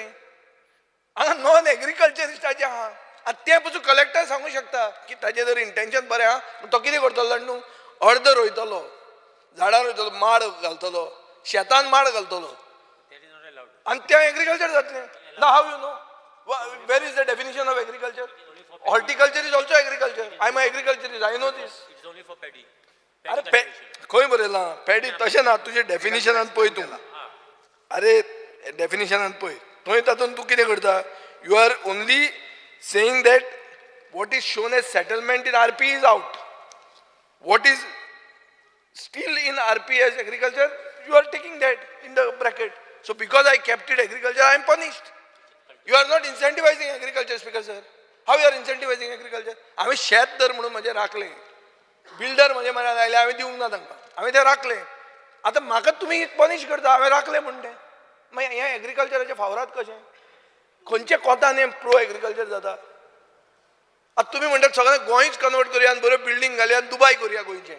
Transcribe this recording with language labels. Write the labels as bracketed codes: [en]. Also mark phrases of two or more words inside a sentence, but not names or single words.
[kok] हांगा नॉन एग्रीकल्चरिस्टाचें आहा. आतां तें पसून कलेक्टर सांगूंक शकता की ताजें जर इंटेन्शन बरें आहा, तो कितें करतलो जाण न्हू, अर्द रोयतलो, झाडां रोयतलो, माड घालतलो, शेतान माड घालतलो, and तें agriculture जातलें. [en] Now how you know? Where is the definition of agriculture? Horticulture is also agriculture. I am an agriculturist. I know this. It's only for paddy. [kok] अरे खंय बरयलां? पॅडी तशें ना. तुजे डेफिनेशनान पळय तूं. अरे डेफिनेशनान पळय. थंय तातूंत तूं कितें करता? [en] You are only saying that what is shown as settlement in RP is out. What is still in RP as agriculture, you are taking that in the bracket. So because I kept it agriculture, I am punished. You are not incentivizing agriculture, Speaker sir. How you are incentivizing agriculture? [kok] हांवें शेत दर म्हणून म्हजें राखलें. बिल्डर म्हजे म्हऱ्यान आयले, हांवें दिवंक ना तांकां. हांवें तें राखलें. आतां म्हाका तुमी पनीश करता, हांवें राखलें म्हणून तें. मागीर हें एग्रीकल्चराच्या फावरात कशें? खंयचे कोतान हें [en] pro agriculture [kok] जाता? आतां तुमी म्हणटात सगळें गोंयच कन्वर्ट करुया आनी बऱ्यो बिल्डींग घालया आनी दुबाय करुया गोंयचें.